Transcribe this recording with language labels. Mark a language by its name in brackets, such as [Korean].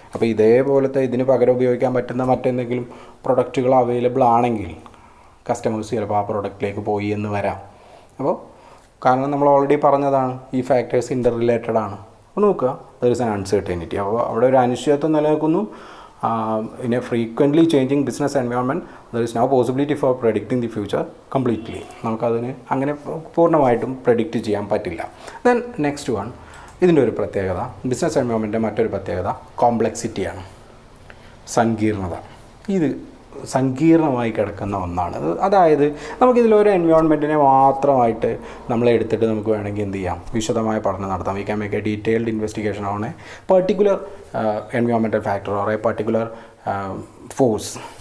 [Malayalam] അപ്പോൾ ഇതേപോലത്തെ ഇതിന് പകരം ഉപയോഗിക്കാൻ പറ്റുന്ന മറ്റെന്തെങ്കിലും പ്രൊഡക്റ്റുകൾ അവൈലബിൾ ആണെങ്കിൽ കസ്റ്റമേഴ്സ് ചിലപ്പോൾ ആ പ്രൊഡക്റ്റിലേക്ക് പോയി എന്ന് വരാം. അപ്പോൾ കാരണം നമ്മൾ ഓൾറെഡി പറഞ്ഞതാണ് ഈ ഫാക്ടേഴ്സ് ഇൻ്റർ റിലേറ്റഡ് ആണ്. അപ്പോൾ നോക്കുക, [English] There is an uncertainty. [Malayalam] അപ്പോൾ അവിടെ ഒരു അനിശ്ചിതത്വം നിലനിൽക്കുന്നു. [English] in a frequently changing business environment, there is no possibility for predicting the future completely. [Malayalam] നമുക്കതിന് അങ്ങനെ പൂർണ്ണമായിട്ടും പ്രെഡിക്റ്റ് ചെയ്യാൻ പറ്റില്ല. [English] then next one, [Malayalam] ഇതിൻ്റെ ഒരു പ്രത്യേകത, ബിസിനസ് എൻവയോൺമെൻറ്റിൻ്റെ മറ്റൊരു പ്രത്യേകത കോംപ്ലക്സിറ്റിയാണ്, സങ്കീർണത. ഇത് സങ്കീർണമായി കിടക്കുന്ന ഒന്നാണ്. അതായത് നമുക്കിതിലൊരു എൻവയോൺമെൻറ്റിനെ മാത്രമായിട്ട് നമ്മൾ എടുത്തിട്ട് നമുക്ക് വേണമെങ്കിൽ എന്ത് ചെയ്യാം, വിശദമായ പഠനം നടത്താം. [English] We can make a detailed investigation on a particular environmental factor or a particular force.